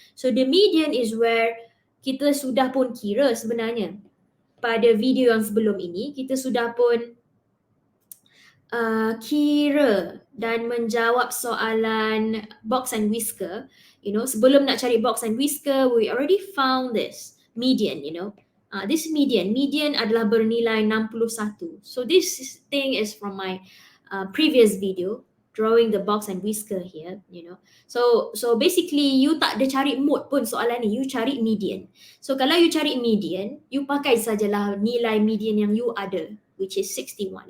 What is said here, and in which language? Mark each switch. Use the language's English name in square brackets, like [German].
[English] So the median is where [Malay] kita sudah pun kira sebenarnya. Pada video yang sebelum ini, kita sudah pun kira dan menjawab soalan box and whisker. [English] You know, [Malay] sebelum nak cari [English] box and whisker, we already found this median, you know. This median [Malay] adalah bernilai 61. [English] So this thing is from my previous video, drawing the box and whisker here, you know. So basically [Malay] you tak ada cari mode pun soalan ni, you cari median. So kalau you cari median, you pakai sajalah nilai median yang you ada, [English] which is 61.